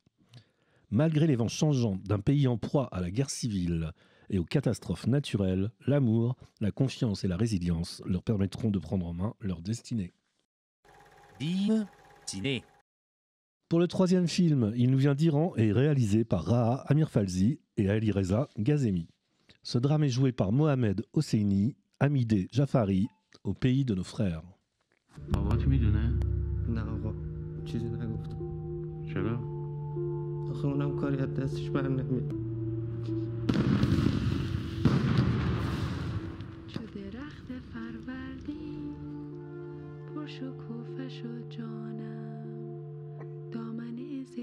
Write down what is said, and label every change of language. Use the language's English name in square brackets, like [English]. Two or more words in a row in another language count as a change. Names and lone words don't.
[French] Malgré les vents changeants d'un pays en proie à la guerre civile et aux catastrophes naturelles, l'amour, la confiance et la résilience leur permettront de prendre en main leur destinée. Div Ciné. Pour le troisième film, il nous vient d'Iran et est réalisé par Raha Amir Falzi et Ali Reza Ghazemi. Ce drame est joué par Mohamed Hosseini, Hamideh Jafari, au pays de nos frères. [Persian] بابات میدونه؟ نه آقا چیزی نگفت. چرا؟ آخه اونم کاری از دستش بر نمیاد. چو درخت فروردین پر شکوفه شد جانم دامنه ز